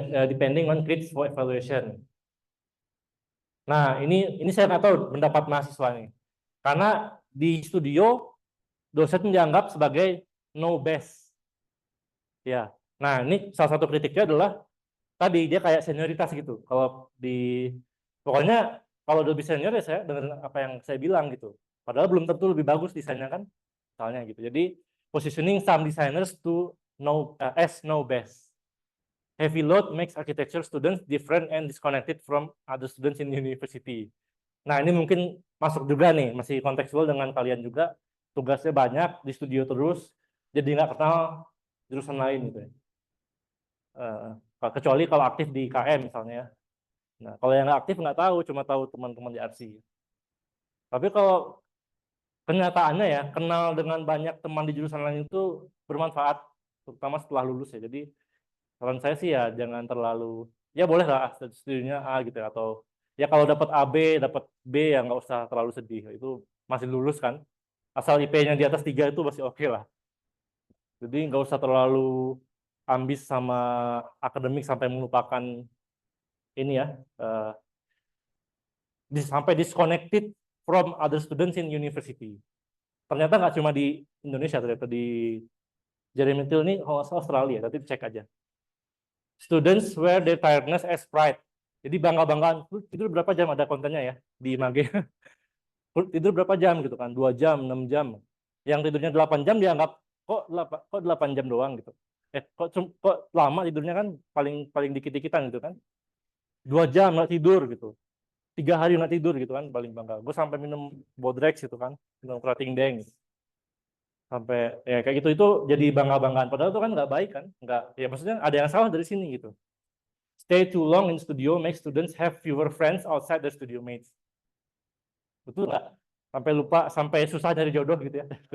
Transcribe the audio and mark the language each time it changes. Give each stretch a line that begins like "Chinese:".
English: Depending on critics for evaluation.
Indonesian: Nah, ini saya nggak tahu pendapat mahasiswa ini, karena di studio dosen dianggap sebagai no best. Ya, nah ini salah satu kritiknya adalah tadi dia kayak senioritas gitu. Kalau pokoknya kalau lebih senior ya saya dengar apa yang saya bilang gitu. Padahal belum tentu lebih bagus desainnya kan, misalnya gitu.
English: Jadi positioning some designers to know best. Heavy load makes architecture students different and disconnected from other students in university.
Indonesian: Nah, ini mungkin masuk juga nih, masih kontekstual dengan kalian juga. Tugasnya banyak di studio terus, jadi nggak kenal jurusan lain gitu ya. Kecuali kalau aktif di KM misalnya. Nah, kalau yang nggak aktif nggak tahu, cuma tahu teman-teman di RC. Tapi kalau kenyataannya ya, kenal dengan banyak teman di jurusan lain itu bermanfaat, terutama setelah lulus ya. Jadi saran saya sih ya jangan terlalu, ya boleh lah studinya A gitu ya, atau ya kalau dapat AB, dapat B ya nggak usah terlalu sedih, itu masih lulus kan. Asal IP-nya di atas 3 itu masih oke lah. Jadi nggak usah terlalu ambis sama akademik sampai melupakan ini ya, sampai disconnected
English: from other students in university.
Indonesian: Ternyata nggak cuma di Indonesia, ternyata di Jeremy Till ini Australia, nanti cek aja.
English: Students wear their tiredness as pride.
Indonesian: Jadi bangga-banggaan, tidur berapa jam, ada kontennya ya di Mage. Tidur berapa jam gitu kan, 2 jam, 6 jam. Yang tidurnya 8 jam dianggap kok 8 jam doang gitu. Kok lama tidurnya kan paling dikit-dikitan gitu kan. 2 jam nggak tidur gitu. 3 hari nggak tidur gitu kan, paling bangga. Gue sampai minum Bodrex gitu kan, minum Krating Deng. Sampai ya kayak gitu, itu jadi bangga-banggaan. Padahal itu kan nggak baik kan, nggak. Ya maksudnya ada yang salah dari sini gitu.
English: Stay too long in studio makes students have fewer friends outside their studio mates.
Indonesian: Betul nggak? Sampai lupa, sampai susah cari jodoh gitu ya.